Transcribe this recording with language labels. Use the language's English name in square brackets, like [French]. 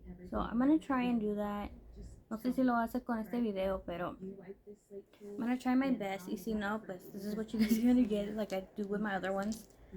[English] So I'm gonna try and do that. [Spanish] No sé si lo voy a hacer con este video, pero [English] I'm gonna try my best. [Spanish] Y si no, pues [English] this is what you guys are gonna get, like I do with my other ones.